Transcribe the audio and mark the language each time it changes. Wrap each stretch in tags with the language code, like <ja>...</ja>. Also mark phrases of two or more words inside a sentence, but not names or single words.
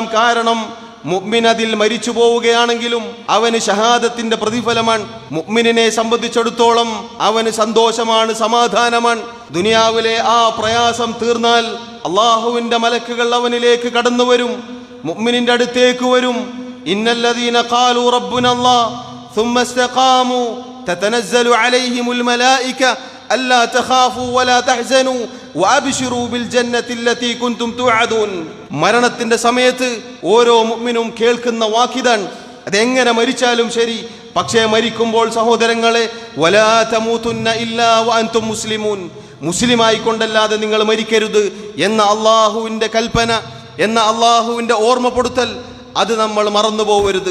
<ml>കാരണം മുഅ്മിൻ അതിൽ മരിച്ചു പോവുകയാണെങ്കിലും അവന് ഷഹാദത്തിന്റെ പ്രതിഫലമാണ്. മുഅ്മിനിനെ സംബന്ധിച്ചിടത്തോളം അവന് സന്തോഷമാണ്, സമാധാനമാണ്. ദുനിയാവിലെ ആ പ്രയാസം തീർന്നാൽ അല്ലാഹുവിന്റെ മലക്കുകൾ അവനിലേക്ക് കടന്നു വരും, മുഅ്മിനിന്റെ അടുത്തേക്ക് വരും.</ml> <ar>إن الذين قالوا ربنا الله ثم استقاموا تتنزل عليهم الملائكة ألا تخافوا ولا تحزنوا وأبشروا بالجنة التي كنتم توعدون.</ar> <ml>മരണത്തിന്റെ സമയത്ത് ഓരോ മുഅ്മിനും കേൾക്കുന്ന വാക്കിതാണ്. അതെങ്ങനെ മരിച്ചാലും ശരി, പക്ഷേ മരിക്കുമ്പോൾ സഹോദരങ്ങളെ,</ml> <ar>ولا تموتن إلا وأنتم مسلمون,</ar> <ml>മുസ്ലിമായി കൊണ്ടല്ലാതെ നിങ്ങൾ മരിക്കരുത് എന്ന അള്ളാഹുവിന്റെ കൽപ്പന, എന്ന അള്ളാഹുവിന്റെ ഓർമ്മപ്പെടുത്തൽ, അത് നമ്മൾ മറന്നു പോകരുത്.</ml>